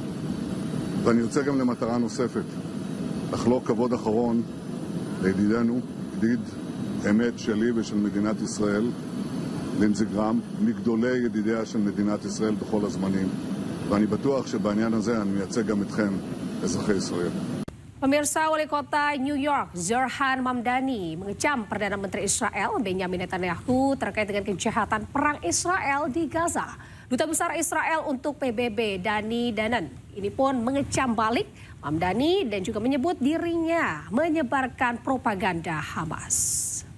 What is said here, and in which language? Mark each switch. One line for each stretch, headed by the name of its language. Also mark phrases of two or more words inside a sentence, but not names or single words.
Hebrew: ואני יוצא גם למטרה נוספת, לחלוק כבוד אחרון לידידנו, ידיד אמת שלי ושל מדינת ישראל, לינזי גרהם, מגדולי ידידיה של מדינת ישראל בכל הזמנים. ואני בטוח שבעניין הזה אני מייצג גם אתכם, אזרחי ישראל.
Indonesian: Pemirsa, Wali Kota New York Zohran Mamdani mengecam Perdana Menteri Israel Benjamin Netanyahu terkait dengan kejahatan perang Israel di Gaza. Duta Besar Israel untuk PBB Dani Danon ini pun mengecam balik Mamdani dan juga menyebut dirinya menyebarkan propaganda Hamas.